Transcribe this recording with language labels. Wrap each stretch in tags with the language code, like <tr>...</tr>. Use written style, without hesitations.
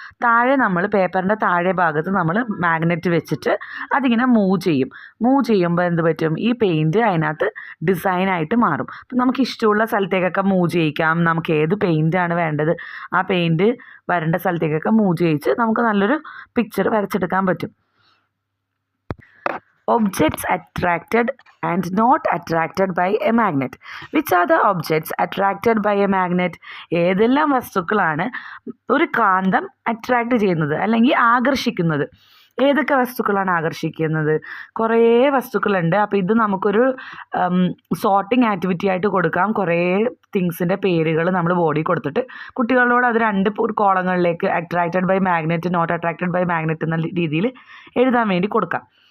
<ml>താഴെ നമ്മൾ പേപ്പറിൻ്റെ താഴെ ഭാഗത്ത് നമ്മൾ മാഗ്നറ്റ് വെച്ചിട്ട് അതിങ്ങനെ മൂവ് ചെയ്യുമ്പോൾ എന്ത് പറ്റും? ഈ പെയിൻറ്റ് അതിനകത്ത് ഡിസൈനായിട്ട് മാറും. അപ്പം നമുക്ക് ഇഷ്ടമുള്ള സ്ഥലത്തേക്കൊക്കെ മൂവ് ചെയ്യിക്കാം. നമുക്ക് ഏത് പെയിൻറ്റാണ് വേണ്ടത് ആ പെയിൻറ്റ് വരേണ്ട സ്ഥലത്തേക്കൊക്കെ മൂവ് ചെയ്യിച്ച് നമുക്ക് നല്ലൊരു പിക്ചർ വരച്ചെടുക്കാൻ പറ്റും.</ml> <en>Objects attracted and not attracted by a magnet. Which are the objects attracted by a magnet?</en> <ml>ഏതെല്ലാം വസ്തുക്കളാണ് ഒരു കാന്തം അട്രാക്റ്റ് ചെയ്യുന്നത് അല്ലെങ്കിൽ ആകർഷിക്കുന്നത്? ഏതൊക്കെ വസ്തുക്കളാണ് ആകർഷിക്കുന്നത്? കുറേ വസ്തുക്കളുണ്ട്. അപ്പോൾ ഇത് നമുക്കൊരു സോർട്ടിങ് ആക്ടിവിറ്റി ആയിട്ട് കൊടുക്കാം. കുറേ തിങ്സിൻ്റെ പേരുകൾ നമ്മൾ ബോഡി കൊടുത്തിട്ട് കുട്ടികളോട് അത് 2 കോളങ്ങളിലേക്ക്</ml> <en>attracted by magnet, not attracted by magnet</en> <ml>എന്ന രീതിയിൽ എഴുതാൻ വേണ്ടി കൊടുക്കാം.</ml>